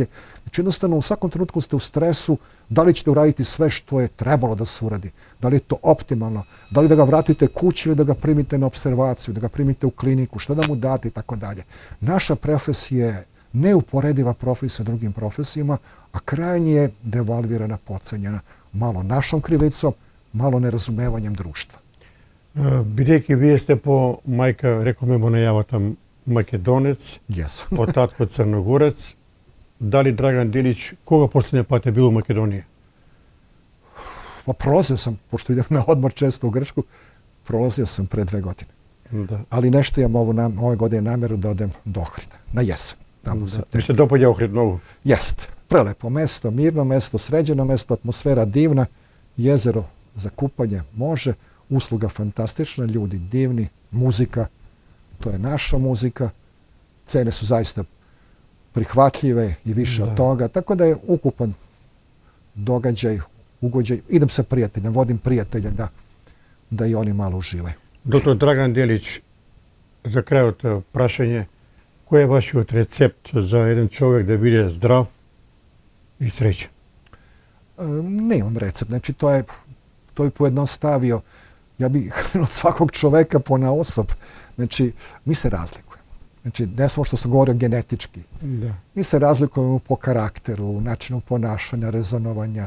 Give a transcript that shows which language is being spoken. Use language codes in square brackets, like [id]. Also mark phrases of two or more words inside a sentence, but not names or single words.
[sr] Znači, jednostavno, u svakom trenutku ste u stresu, da li ćete uraditi sve što je trebalo da se uradi, da li je to optimalno, da li da ga vratite kući ili da ga primite na observaciju, da ga primite u kliniku, šta da mu date i tako dalje. Naša profesija je neuporediva profesija drugim profesijama, a krajnje je devalvirana, podcenjena, malo našom krivicom, malo nerazumevanjem društva. [mk] Бидејќи вие сте по мајка, рекоме во најавата, македонец, од татко црногорец, дали Драган Делич кога последниот пат е бил у Македонија? [sr] Pa prolazio sam, pošto idem na odmor često u Grčku, prolazio sam pre 2 godine. Da. Ali nešto imam ove godine nameru da odem do Ohrida, na jesen. [mk] Да. Се допаѓа Охрид многу? [sr] Jeste. Prelepo mesto, mirno mesto, sređeno mesto, atmosfera divna, jezero za kupanje može, usluga fantastična, ljudi divni, muzika, to je naša muzika, cene su zaista prihvatljive i više od toga, tako da je ukupan događaj, ugođaj. Idem sa prijateljem, vodim prijatelja da i oni malo uživaju. [mk] Доктор Драган Делич, за крајот прашање, кој е вашиот рецепт за еден човек да биде здрав и среќен? [sr] Nemam recept, znači to je pojednostavio. Ja bih od svakog čoveka ponaosob. Znači, mi se razlikujemo. Znači, ne samo što sam govorio genetički. Da. Mi se razlikujemo po karakteru, načinu ponašanja, rezonovanja.